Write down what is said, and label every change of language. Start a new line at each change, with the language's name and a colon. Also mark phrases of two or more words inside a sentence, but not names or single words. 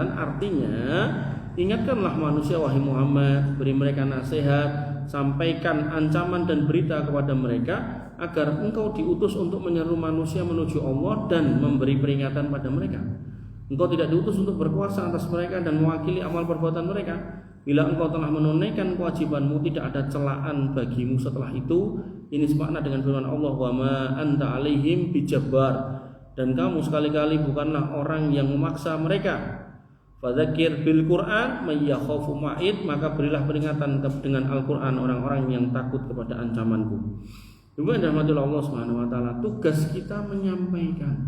Indonesian: Artinya, ingatkanlah manusia wahai Muhammad, beri mereka nasihat, sampaikan ancaman dan berita kepada mereka agar engkau diutus untuk menyeru manusia menuju Allah dan memberi peringatan pada mereka. Engkau tidak diutus untuk berkuasa atas mereka dan mewakili amal perbuatan mereka. Bila engkau telah menunaikan kewajibanmu, tidak ada celaan bagimu setelah itu. Ini semakna dengan firman Allah,
Arabic: وما أنت عليهم بجبار,
Indonesian: dan kamu sekali-kali bukanlah orang yang memaksa mereka.
Arabic: فذكر بالقرآن من يخاف وعيد,
Indonesian: maka berilah peringatan dengan Al-Qur'an orang-orang yang takut kepada ancamanku. Juga rahmatullah Allah
Arabic: سبحانه وتعالى,
Indonesian: tugas kita menyampaikan.